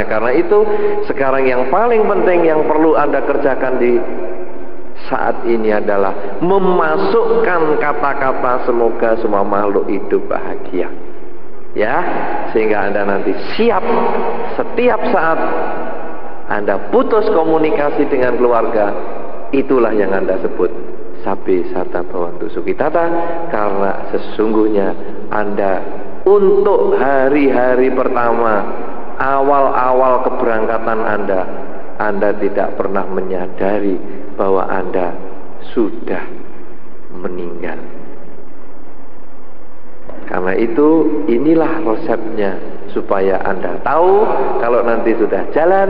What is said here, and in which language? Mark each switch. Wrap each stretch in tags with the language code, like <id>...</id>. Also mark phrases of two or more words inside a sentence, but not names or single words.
<id>Karena itu sekarang yang paling penting yang perlu Anda kerjakan di saat ini adalah memasukkan kata-kata semoga semua makhluk hidup bahagia, ya, sehingga Anda nanti siap setiap saat Anda putus komunikasi dengan keluarga. Itulah yang Anda sebut</id> <pi>sabe sata bawantu sukitata,</pi> <id>karena sesungguhnya Anda untuk hari-hari pertama, awal-awal keberangkatan Anda tidak pernah menyadari bahwa Anda sudah meninggal. Karena itu inilah resepnya, supaya Anda tahu kalau nanti sudah jalan.</id>